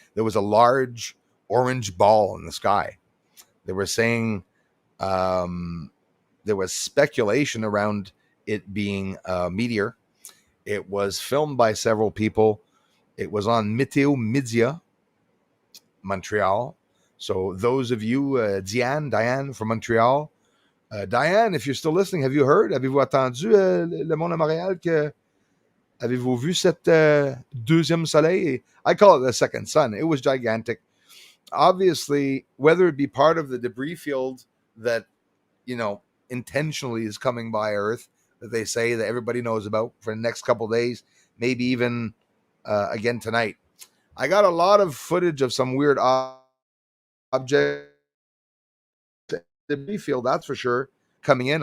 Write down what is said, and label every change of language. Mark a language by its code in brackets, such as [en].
[en] There was a large orange ball in the sky. They were saying there was speculation around it being a meteor. It was filmed by several people. It was on Météo Média, Montreal. So those of you, Diane from Montreal, Diane, if you're still listening, have you heard? [fr] Avez-vous entendu le monde à Montréal que avez-vous vu cette deuxième soleil? [en] I call it the second sun. It was gigantic. Obviously, whether it be part of the debris field that, intentionally is coming by Earth, that they say that everybody knows about for the next couple of days, maybe even again tonight. I got a lot of footage of some weird objects debris field, that's for sure, coming in.